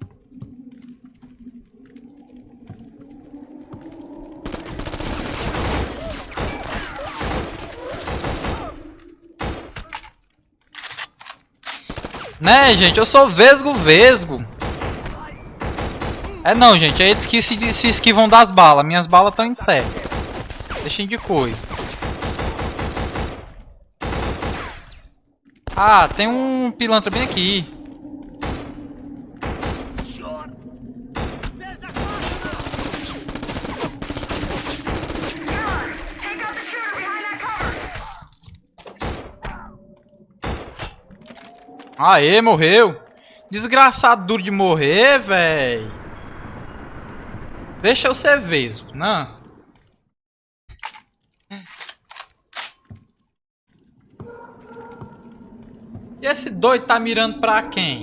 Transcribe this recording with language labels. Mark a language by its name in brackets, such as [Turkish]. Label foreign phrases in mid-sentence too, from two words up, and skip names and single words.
[Portuguese] Né, gente? Eu sou vesgo. É não, gente. É eles que se esquivam das balas. Minhas balas estão em sério. Deixem de coisa. Ah, tem um pilantra bem aqui. [Russian] Черт! Цель захвачена! [English] Take out the shooter behind that cover! [Portuguese] Aê, morreu. Desgraçado duro de morrer, véi. Deixa eu ser vesgo, não. E esse doido tá mirando pra quem?